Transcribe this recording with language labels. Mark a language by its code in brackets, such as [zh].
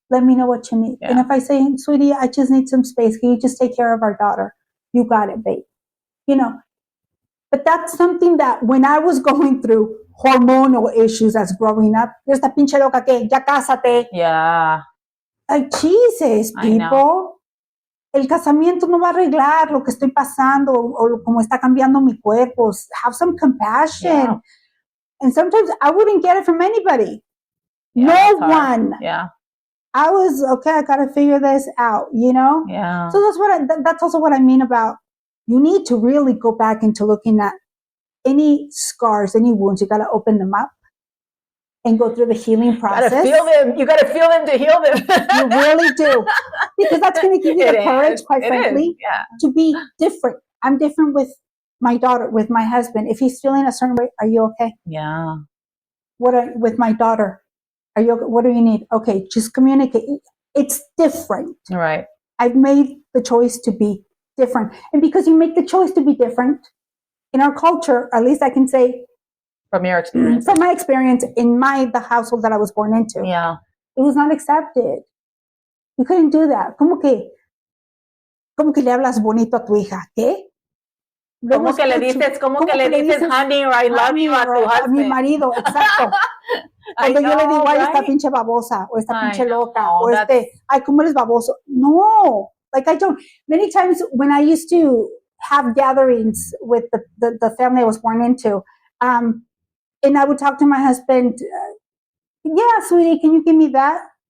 [en] Let me know what you need. Yeah. And if I say, sweetie, I just need some space. Can you just take care of our daughter? You got it, babe. But that's something that when I was going through hormonal issues as growing up, [es] esta pinche loca que ya cásate. [en] Yeah. Like, Jesus, people. [es] El casamiento no va a arreglar lo que estoy pasando o como está cambiando mi cuerpo. [en] Have some compassion. Yeah. And sometimes I wouldn't get it from anybody. Yeah, no one. Yeah. I was, okay, I got to figure this out, Yeah. So that's also what I mean about, you need to really go back into looking at any scars, any wounds. You got to open them up and go through the healing process. You got to feel them to heal them. You really do. Because that's going to give you the courage, quite frankly, to be different. I'm different with my daughter, with my husband. If he's feeling a certain way, are you okay? Yeah. With my daughter, are you okay? What do you need? Okay, just communicate. It's different. Right. I've made the choice to be different. And because you make the choice to be different, in our culture, at least I can say, from your experience, from my experience in the household that I was born into, it was not accepted. You couldn't do that. [es] ¿Cómo que le hablas bonito a tu hija? ¿Qué? ¿Cómo que le dices [en] honey, or I love you [es] a tu husband? A mi marido, exacto. Cuando yo le digo, ay, esta pinche babosa, o esta pinche loca, o ay, ¿cómo eres baboso? [en] No, like I don't. Many times when I used to have gatherings with the family I was born into, and I would talk to my husband, yeah, sweetie, can you give me that?